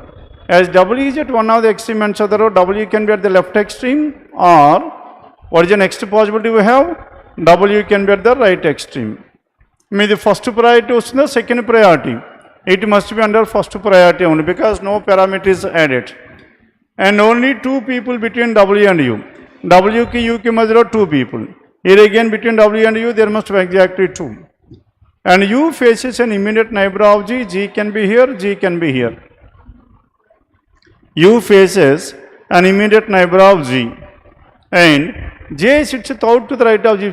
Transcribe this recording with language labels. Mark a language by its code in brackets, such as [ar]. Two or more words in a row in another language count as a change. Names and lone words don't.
[en] As W is at one of the extreme ends of the row, W can be at the left extreme, or what is the next possibility we have? W can be at the right extreme. The first priority was the second priority. It must be under first priority only because no parameter is added. And only 2 people between W and U. [hi] W की U की माजरा 2 people. [en] Here again between W and U there must be exactly 2. And U faces an immediate neighbor of G. G can be here, G can be here. U faces an immediate neighbor of G. And J sits out to the right of G.